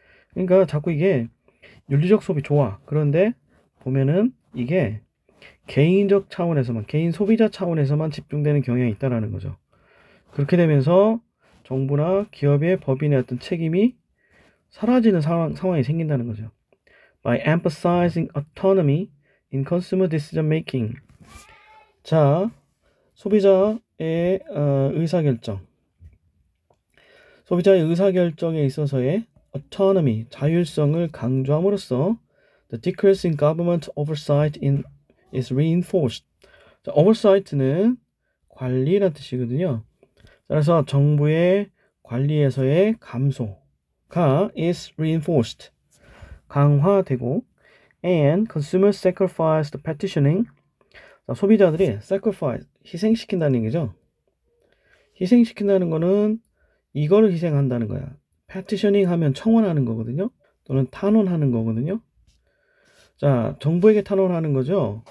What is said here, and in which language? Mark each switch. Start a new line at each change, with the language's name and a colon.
Korean: 그러니까 자꾸 이게 윤리적 소비 좋아, 그런데 보면은 이게 개인적 차원에서만, 개인 소비자 차원에서만 집중되는 경향이 있다라는 거죠. 그렇게 되면서 정부나 기업의 법인의 어떤 책임이 사라지는 상황이 생긴다는 거죠.
English: By emphasizing autonomy in consumer decision making.
Korean: 자, 소비자의 의사결정. 소비자의 의사결정에 있어서의
English: autonomy,
Korean: 자율성을 강조함으로써
English: the decrease in government oversight is reinforced.
Korean: 자, oversight는 관리라는 뜻이거든요. 그래서 정부의 관리에서의 감소가
English: is reinforced, 강화되고, and consumers sacrifice the petitioning.
Korean: 자, 소비자들이 sacrifice, 희생시킨다는 얘기죠. 희생시킨다는 거는 이거를 희생한다는 거야. petitioning 하면 청원하는 거거든요. 또는 탄원하는 거거든요. 자, 정부에게 탄원하는 거죠.